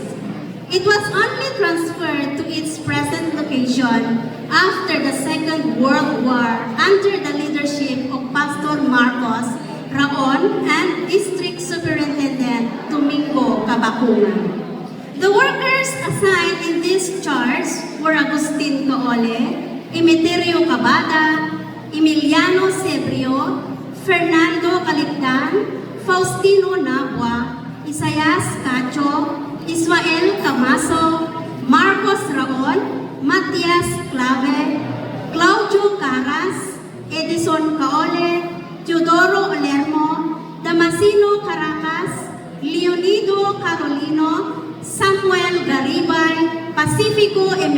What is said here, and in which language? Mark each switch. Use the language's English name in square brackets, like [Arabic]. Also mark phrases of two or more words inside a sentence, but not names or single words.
[English] It was only transferred to its present location after the Second World War under the leadership of Pastor Marcos Raon and District Superintendent Domingo Cabacunan. The workers assigned in this charge were Agustin Caole, Emeterio Cabada, Emiliano Sebrio, Fernando Caligdan, Faustino Nabua, Isayas Cacho, Ismael Camaso, Marcos Raon, Matias Clave, Claudio Caras, Edison Caole, Teodoro Olermo, Damasino Caracas, Leonido Carolino, Samuel Garibay, Pacifico